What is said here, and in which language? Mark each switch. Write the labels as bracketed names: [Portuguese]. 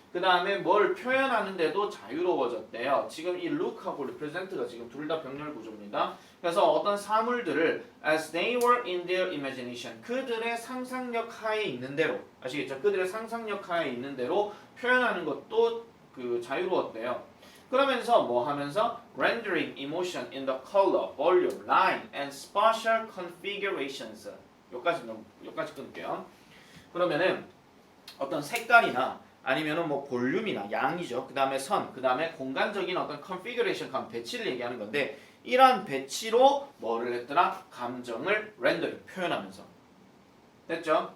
[Korean] 그 다음에 뭘 표현하는데도 자유로워졌대요. 지금 이 look하고 represent가 지금 둘 다 병렬 구조입니다. 그래서 어떤 사물들을 [English] as they were in their imagination [Korean] 그들의 상상력 하에 있는 대로 아시겠죠? 그들의 상상력 하에 있는 대로 표현하는 것도 그 자유로웠대요. 그러면서 뭐 하면서 [English] rendering emotion in the color, volume, line, and spatial configurations [Korean] 여기까지 끊을게요. 그러면은 어떤 색깔이나 아니면은 뭐 볼륨이나 양이죠. 그 다음에 선, 그 다음에 공간적인 어떤 configuration, 배치를 얘기하는 건데 이러한 배치로 뭐를 했더라? 감정을 rendering, 표현하면서. 됐죠?